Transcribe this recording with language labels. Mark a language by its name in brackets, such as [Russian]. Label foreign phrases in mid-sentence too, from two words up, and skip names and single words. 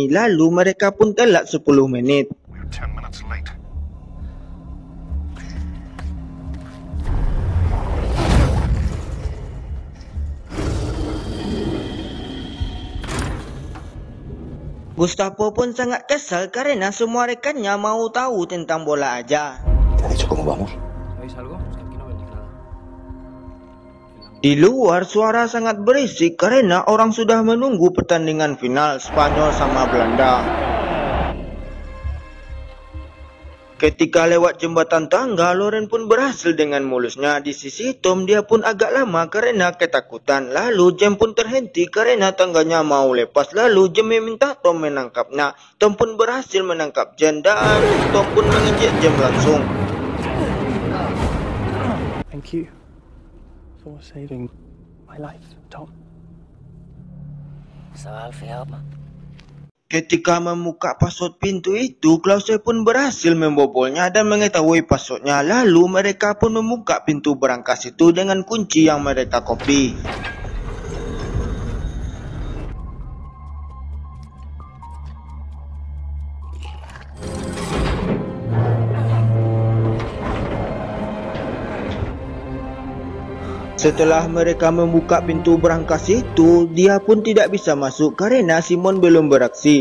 [Indonesian] Lalu mereka pun telat 10 menit. Gustavo pun sangat kesal karena semua rekannya mau tahu tentang bola aja. [Spanish] ¿Te ha dicho cómo vamos? ¿Sabéis algo? Es que aquí no vemos nada. [Indonesian] Di luar suara sangat berisik karena orang sudah menunggu pertandingan final Spanyol sama Belanda. Ketika lewat jembatan tangga, Loren pun berhasil dengan mulusnya. Di sisi Tom, dia pun agak lama karena ketakutan. Lalu Jem pun terhenti karena tangganya mau lepas. Lalu Jem meminta Tom menangkapnya. Tom pun berhasil menangkap Jem dan Tom pun menginjek Jem langsung. [English] Thank you for saving my life, Tom. So, Alfie, [Indonesian] apa? Ketika membuka password pintu itu, Klaus pun berhasil membobolnya dan mengetahui passwordnya. Lalu mereka pun membuka pintu berangkas itu dengan kunci yang mereka copy. Setelah mereka membuka pintu berangkas itu, dia pun tidak bisa masuk karena Simon belum beraksi.